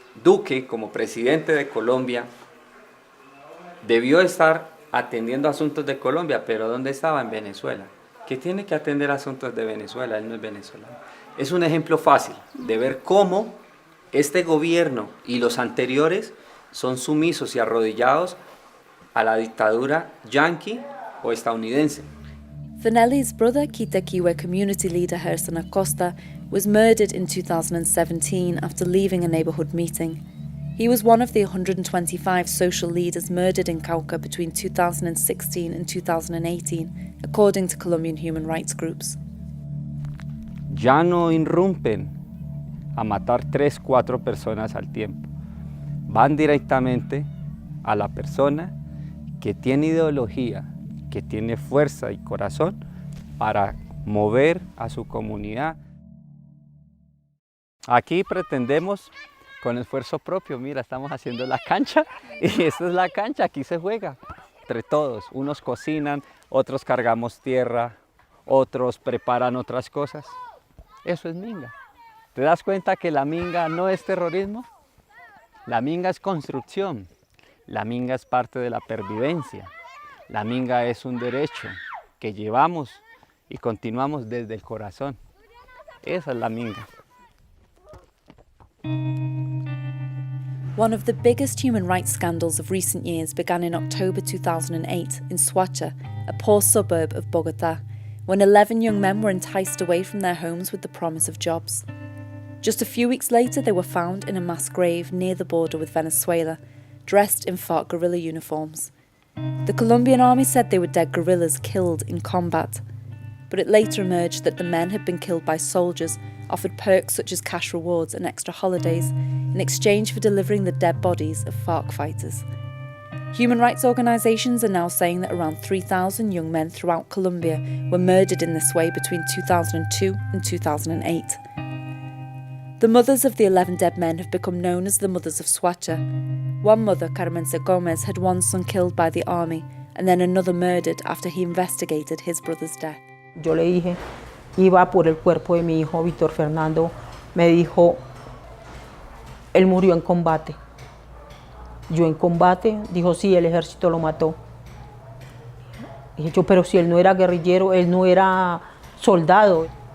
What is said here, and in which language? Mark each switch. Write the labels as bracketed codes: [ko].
[es] Duque, como presidente de Colombia, debió estar atendiendo asuntos de Colombia, pero ¿dónde estaba? En Venezuela. ¿Qué tiene que atender asuntos de Venezuela? Él no es venezolano. Es un ejemplo fácil de ver cómo este gobierno y los anteriores son sumisos y arrodillados a la dictadura yanqui o estadounidense. [en] Vanelli's brother, Kitekiwe community leader Gerson Acosta, was murdered in 2017 after leaving a neighbourhood meeting. He was one of the 125 social leaders murdered in Cauca between 2016 and 2018, according to Colombian human rights groups. [es] Ya no irrumpen a matar 3, 4 personas al tiempo. Van directamente a la persona que tiene ideología, que tiene fuerza y corazón para mover a su comunidad. Aquí pretendemos con esfuerzo propio, mira, estamos haciendo la cancha y esta es la cancha, aquí se juega entre todos. Unos cocinan, otros cargamos tierra, otros preparan otras cosas. Eso es minga. ¿Te das cuenta que la minga no es terrorismo? La minga es construcción, la minga es parte de la pervivencia. La minga es un derecho que llevamos y continuamos desde el corazón. Esa es la minga. [en] One of the biggest human rights scandals of recent years began in October 2008 in Soacha, a poor suburb of Bogotá, when 11 young men were enticed away from their homes with the promise of jobs. Just a few weeks later, they were found in a mass grave near the border with Venezuela, dressed in FARC guerrilla uniforms. The Colombian army said they were dead guerrillas killed in combat, but it later emerged that the men had been killed by soldiers offered perks such as cash rewards and extra holidays in exchange for delivering the dead bodies of FARC fighters. Human rights organisations are now saying that around 3,000 young men throughout Colombia were murdered in this way between 2002 and 2008. The mothers of the 11 dead men have become known as the Mothers of Soacha. One mother, Carmen Gomez, had one son killed by the army and then another murdered after he investigated his brother's death. [es] Yo le dije, iba por el cuerpo de mi hijo, Víctor Fernando. Me dijo, él murió en combate. Yo en combate, dijo, sí, el ejército lo mató. Dije yo, pero si él no era guerrillero, él no era soldado.